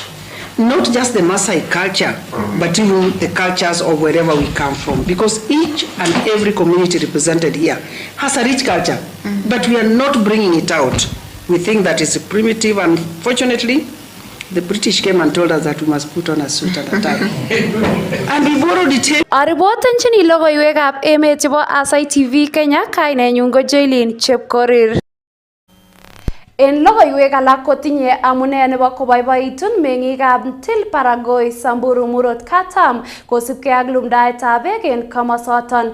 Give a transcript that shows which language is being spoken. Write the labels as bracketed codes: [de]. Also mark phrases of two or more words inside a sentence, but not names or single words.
[en] Not just the Maasai culture, but even the cultures of wherever we come from. Because each and every community represented here has a rich culture, but we are not bringing it out. We think that it's primitive, and fortunately, the British came and told us that we must put on a suit and a tie. And we borrowed it. [kln] Aribotenchini logoiywekab emet chebo Aasai TV Kenya, kainenyun ko Jaylin Chepkorir. En logoiwek alak kotinye amune nebo koboiboitun meng'ikab Ntil Baragoi Samburu Murot Katam kosubkei ak lumdaetab beek en komosoton.